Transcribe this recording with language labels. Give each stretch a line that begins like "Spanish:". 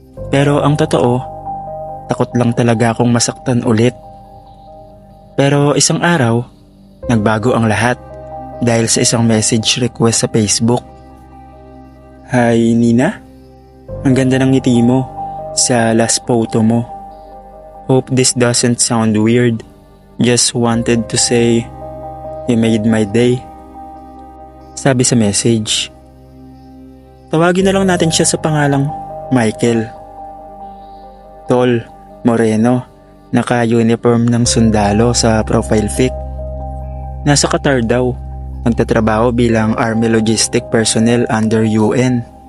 Filipino: Pero ang totoo, takot lang talaga akong masaktan ulit. Pero isang araw, nagbago ang lahat dahil sa isang message request sa Facebook. "Hi Nina, ang ganda ng ngiti mo sa last photo mo.
English: Hope this doesn't sound weird. Just wanted to say, you made my day."
Filipino: Sabi sa message. Tawagin na lang natin siya sa pangalang Michael. Tall, moreno, naka-uniform ng sundalo sa profile pic. Nasa Qatar daw, nagtatrabaho bilang Army Logistic Personnel under UN.